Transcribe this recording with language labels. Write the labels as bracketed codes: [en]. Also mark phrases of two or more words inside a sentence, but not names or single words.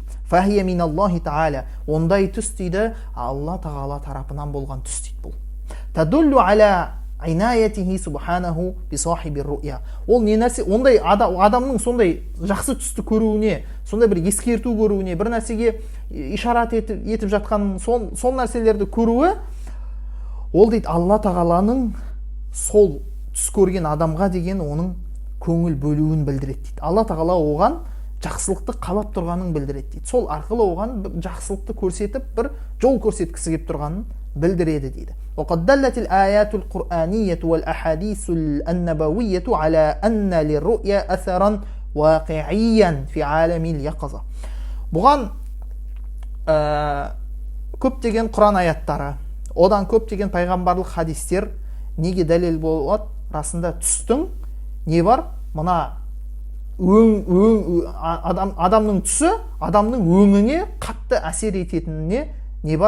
[ar] فهي من الله تعالى. [kk] Ондай түс дейді Алла тағала тарапынан болған түс дейді бұл. [ar] تدل على عنايته سبحانه بصاحب الرؤيا. [kk] Ол не нәрсе? Ондай адамның сондай жақсы түсті көруіне, сондай бір ескерту көруіне, бір нәрсеге ишарат етіп жатқан сол нәрселерді көруі, ол дейді Алла тағаланың сол түс көрген адамға деген оның көңіл бөлуін білдіреді дейді. Алла тағала оған жақсылықты қалап тұрғанын білдіреді дейді. Сол арқылы оған жақсылықты көрсетіп, бір жол көрсеткісі келіп тұрғанын білдіреді дейді. [ar] وقد دلت الآيات القرآنية والأحاديث النبوية على أن للرؤيا أثرا واقعيا في عالم اليقظة. [kk] Бұған көптеген Құран аяттары, одан көптеген пайғамбарлық хадистер неге дәлел болады? Расында түстің не бар? Мына адамның түсі, адамның өңіне қатты әсер ететініне не бар?